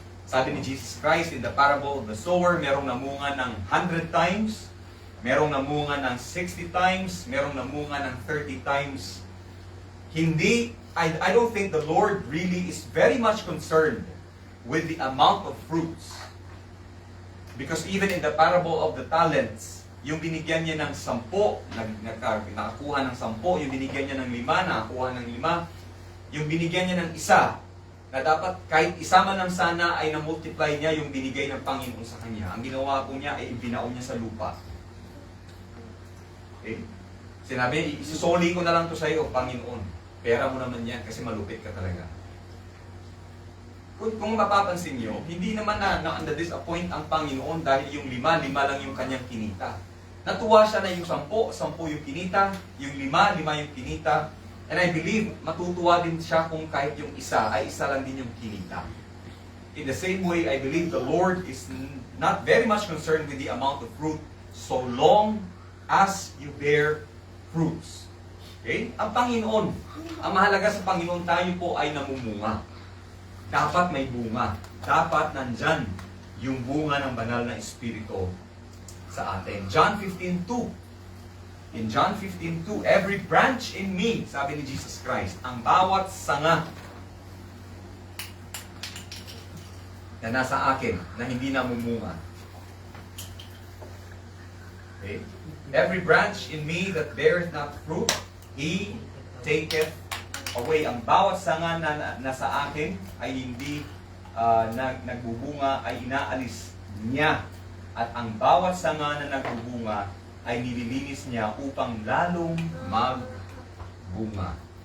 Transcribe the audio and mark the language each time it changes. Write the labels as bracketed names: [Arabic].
[Filipino] Sabi ni Jesus Christ [English] in the parable of the sower, [Filipino] merong namunga ng 100 times, merong namunga ng 60 times, merong namunga ng 30 times. [English] I don't think the Lord really is very much concerned with the amount of fruits. Because even in the parable of the talents, [Filipino] yung binigyan niya ng 10, nakakuha ng 10, yung binigyan niya ng 5, nakakuha ng 5, yung binigyan niya ng 1, na dapat kahit isa man lang sana ay na-multiply niya yung binigay ng Panginoon sa kanya. Ang ginawa po niya ay ibinaon niya sa lupa. Okay? Sinabi, isisoli ko na lang to sa iyo, Panginoon. Pera mo naman yan kasi malupit ka talaga. Kung mapapansin niyo, hindi naman na-disappoint ang Panginoon dahil yung 5 lang yung kanyang kinita. Natuwa siya na yung 10 yung kinita, yung 5 yung kinita. [English] And I believe, [Filipino] matutuwa din siya kung kahit yung isa lang din yung kinita. [English] In the same way, I believe the Lord is not very much concerned with the amount of fruit so long as you bear fruits. Okay? [Filipino] Ang Panginoon, ang mahalaga sa Panginoon, tayo po ay namumunga. Dapat may bunga. Dapat nandyan yung bunga ng banal na Espiritu sa atin. John 15:2. In John 15:2, [English] every branch in me, [Filipino] sabi ni Jesus Christ, ang bawat sanga na nasa akin, na hindi namumunga. [English] Okay? Every branch in me that beareth not fruit, He taketh away. [Filipino] Ang bawat sanga na nasa akin ay hindi nagbubunga, ay inaalis niya. At ang bawat sanga na nagbubunga ay nililinis niya upang lalong magbunga.